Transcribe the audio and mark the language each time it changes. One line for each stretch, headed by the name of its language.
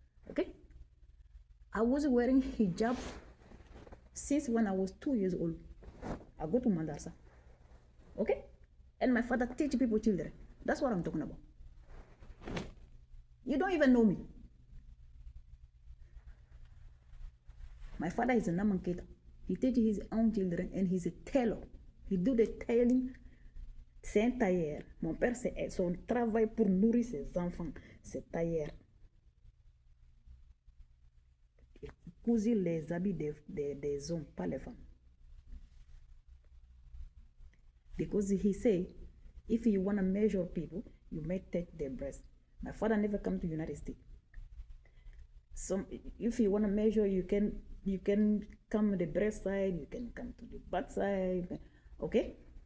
English: Okay? I was wearing hijab since when I was 2 years old. I go to madrasa. Okay? And my father teach people children. That's what I'm talking about. You don't even know me. My father is a Namanketa. He teaches his own children and he's a tailor. He do the tailing.
French: C'est un tailleur. Mon père, c'est son travail pour nourrir ses enfants. C'est tailleur. Il cousit les habits des hommes, pas les femmes.
English: Because he say, if you want to measure people, you may take their breast. My father never come to United States. Some, if you want to measure, you can come to the breast side, you can come to the butt side, okay?